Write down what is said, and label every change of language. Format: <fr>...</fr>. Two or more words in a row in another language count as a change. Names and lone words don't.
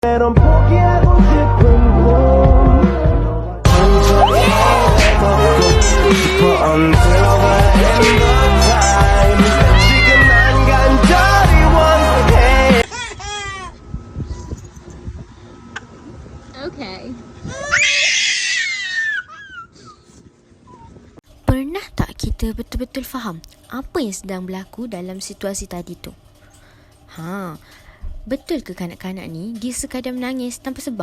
<ko>넌 포기하고 싶은 꿈 언제부터 걷고 싶어</ko> <en>until the end of time</en> <ko>지금 난 간절히 원해</ko> <en>Okay.</en> <ms>Pernah tak kita betul-betul faham apa yang sedang berlaku dalam situasi tadi tu? Betul ke kanak-kanak ni dia sekadar menangis tanpa sebab?</ms>